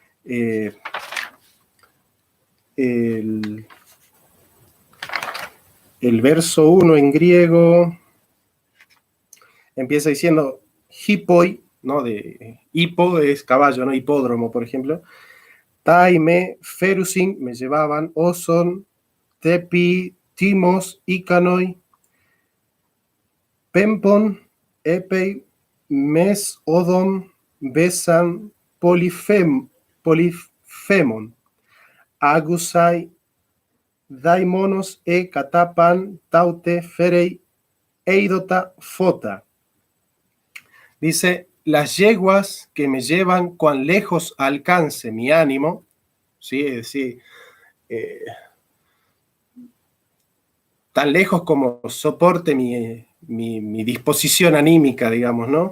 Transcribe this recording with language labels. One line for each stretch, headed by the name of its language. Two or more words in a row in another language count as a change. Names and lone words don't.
Spanish: El verso 1 en griego empieza diciendo hippoi, ¿no? De hipo es caballo, ¿no? Hipódromo, por ejemplo.
Greek: ταί με φέρουσιν,
Spanish: me llevaban,
Greek: ὅσον τ᾽ ἐπὶ θυμὸς ἱκάνοι, πέμπον, ἐπεί μ᾽ ἐς ὁδὸν βῆσαν πολύφημον ἄγουσαι δαίμονος, ἣ κατὰ πάντ᾽ ἄστη φέρει εἰδότα φῶτα.
Spanish: Dice, las yeguas que me llevan cuán lejos alcance mi ánimo, ¿sí? Es decir, tan lejos como soporte mi disposición anímica, digamos, ¿no?